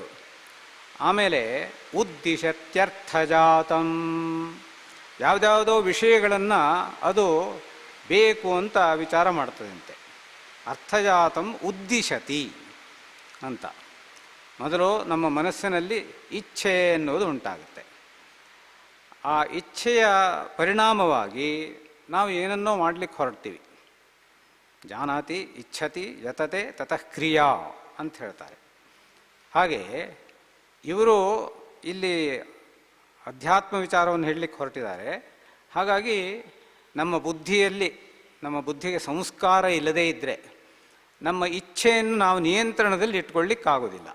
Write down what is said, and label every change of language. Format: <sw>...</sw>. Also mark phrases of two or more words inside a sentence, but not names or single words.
<kn>ಆಮೇಲೆ ಉದ್ದಿಶತ್ಯರ್ಥಜಾತಂ, ಯಾವುದ್ಯಾವುದೋ ವಿಷಯಗಳನ್ನು ಅದು ಬೇಕು ಅಂತ ವಿಚಾರ ಮಾಡ್ತದಂತೆ.</kn> <sa>ಅರ್ಥಜಾತಂ ಉದ್ದಿಶತಿ ಅಂತ.</sa> <kn>ಮೊದಲು ನಮ್ಮ ಮನಸ್ಸಿನಲ್ಲಿ ಇಚ್ಛೆ ಎನ್ನುವುದು ಉಂಟಾಗುತ್ತೆ. ಆ ಇಚ್ಛೆಯ ಪರಿಣಾಮವಾಗಿ ನಾವು ಏನನ್ನೋ ಮಾಡಲಿಕ್ಕೆ ಹೊರಡ್ತೀವಿ.</kn> <sa>ಜಾನಾತಿ ಇಚ್ಛತಿ ಯತತೆ ತತಃ ಕ್ರಿಯಾ</sa> <kn>ಅಂತ ಹೇಳ್ತಾರೆ. ಹಾಗೆ ಇವರು ಇಲ್ಲಿ ಅಧ್ಯಾತ್ಮ ವಿಚಾರವನ್ನು ಹೇಳಲಿಕ್ಕೆ ಹೊರಟಿದ್ದಾರೆ. ಹಾಗಾಗಿ ನಮ್ಮ ಬುದ್ಧಿಗೆ ಸಂಸ್ಕಾರ ಇಲ್ಲದೇ ಇದ್ದರೆ ನಮ್ಮ ಇಚ್ಛೆಯನ್ನು ನಾವು ನಿಯಂತ್ರಣದಲ್ಲಿ ಇಟ್ಕೊಳ್ಳಿಕ್ಕಾಗೋದಿಲ್ಲ.</kn>